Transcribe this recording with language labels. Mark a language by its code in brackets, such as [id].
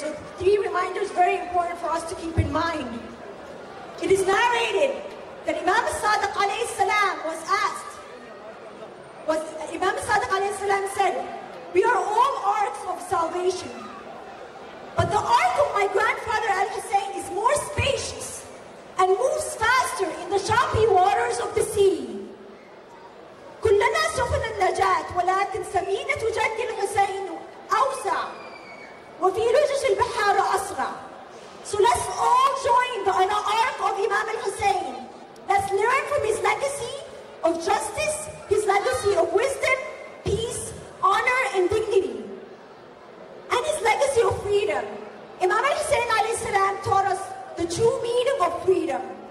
[en] So 3 reminders very important for us to keep in mind. It is narrated that Imam Sadiq alayhi salam was asked, Imam Sadiq alayhi salam said, we are all arks of salvation, but the ark of my grandfather Al-Hussein is more spacious and moves faster in the choppy waters of the sea. [ar] كلنا سفن النجاة ولكن سفينة جد الحسين أوسع وفي لجج البحار أسرع. [en] So let's all join the ark of Imam al-Hussein. Let's learn from his legacy of justice, his legacy of wisdom, peace, honor, and dignity, and his legacy of freedom. Imam al-Hussein alayhi salam taught us the true meaning of freedom.